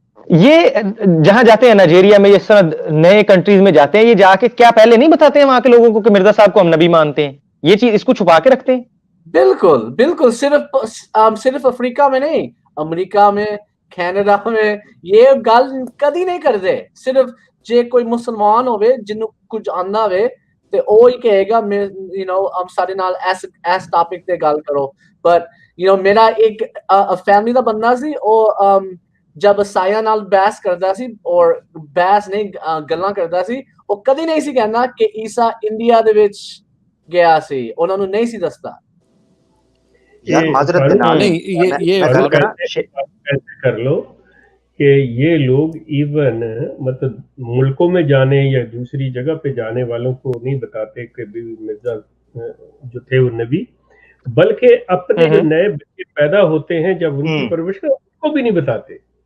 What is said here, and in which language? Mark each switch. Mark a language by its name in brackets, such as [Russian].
[Urdu] یہ جہاں جاتے ہیں نائجیریا میں، یہ نئے کنٹریز میں جاتے ہیں، یہ جا کے کیا پہلے نہیں بتاتے ہیں وہاں کے لوگوں کو کہ مرزا صاحب کو ہم نبی مانتے ہیں؟ یہ چیز اس کو چھپا کے رکھتے ہیں. بالکل بالکل، صرف افریقہ میں نہیں، امریکہ میں، کینیڈا میں یہ گل کدی نہیں کرتے. [Punjabi] صرف جے کوئی مسلمان ہوئے جنوں کچھ آندا ہوئے تے او ہی کہے گا یو نو ہم سارے نال ایس ٹاپک تے گل کرو. بٹ یو نو میرا ایک فیملی دا بندہ سی، او جب سایہ نال بحث کردا سی، اور بحث نہیں گلاں کردا سی، او کدی نہیں سی کہنا کہ عیسیٰ انڈیا دے وچ گیا سی، انہاں نوں نہیں سی دستا. یار معذرت کے نال یہ میں گل کرا [Urdu] ایسے کر لو کہ یہ لوگ ایون مطلب ملکوں میں جانے یا دوسری جگہ پہ جانے والوں کو نہیں بتاتے کہ مرزا جو تھے وہ نبی، بلکہ اپنے جو نئے بچے پیدا ہوتے ہیں جب ان کی پرورش ان کو بھی نہیں بتاتے.